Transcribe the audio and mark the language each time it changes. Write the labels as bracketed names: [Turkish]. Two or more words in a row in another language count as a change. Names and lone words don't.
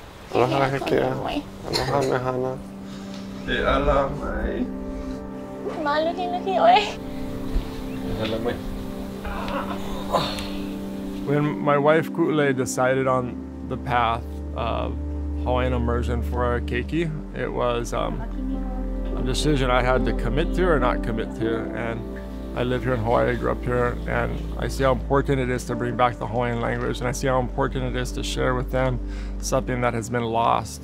[Hawaiian] Aloha hekea. Aloha mehana. E ala mai. Maluki oi. Ala mai. [English] When my wife Ku'ule decided on the path of Hawaiian immersion for our keiki, it was a decision I had to commit to or not commit to. And I live here in Hawaii, I grew up here, and I see how important it is to bring back the Hawaiian language, and I see how important it is to share with them something that has been lost.